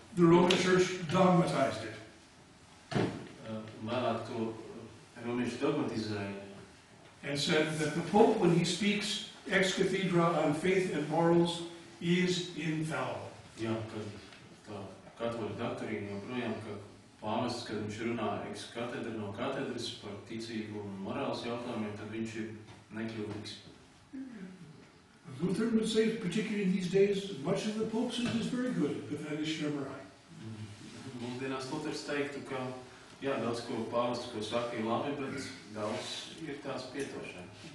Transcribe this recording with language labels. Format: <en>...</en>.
<en>the Roman Church dogmatized it.</en> <lv>Vēlāk to romieši dogmatizēja.</lv> <en>And said that the Pope, when he speaks ex cathedra on faith and morals, is infallible.</en> <lv>Jā, kad tā katoļu doktrīna joprojām, ka pāvests, kad viņš runā ex katedra no katedras par ticību un morāls jautājumiem, tad viņš ir nekļūdīgs.</lv> <en>Luther would say, particularly in these days, much of the Pope says is very good, but that is Schwärmerei.</en> <lv>Mūsdienās Luters teiktu, ka jā, daudz ko pāvests, ko saka, ir labi, bet daudz ir tās pietošana.</lv>